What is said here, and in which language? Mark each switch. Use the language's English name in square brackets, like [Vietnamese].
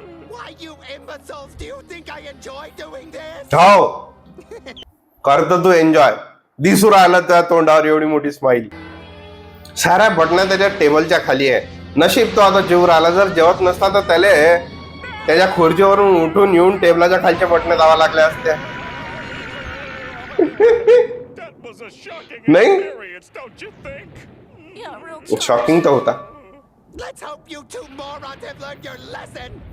[English] Why, you imbeciles, do you think I enjoy doing this? [Marathi] हो करतो तू enjoy. दिसू राहिलं त्या तोंडावर एवढी मोठी स्माईल. साऱ्या बटना त्याच्या टेबलच्या खाली आहे. नशीब तो आता जेवू राहिला. जर जेवत नसता तर त्याला त्याच्या खुर्चीवरून उठून येऊन टेबलाच्या खालच्या बटणे दावा लागल्या असत्या. [English] That was a shocking [Hindi] नहीं? [English] experience, don't you think? Yeah, real [Marathi] shocking तर होता. [English] Let's hope you two morons have learned your lesson.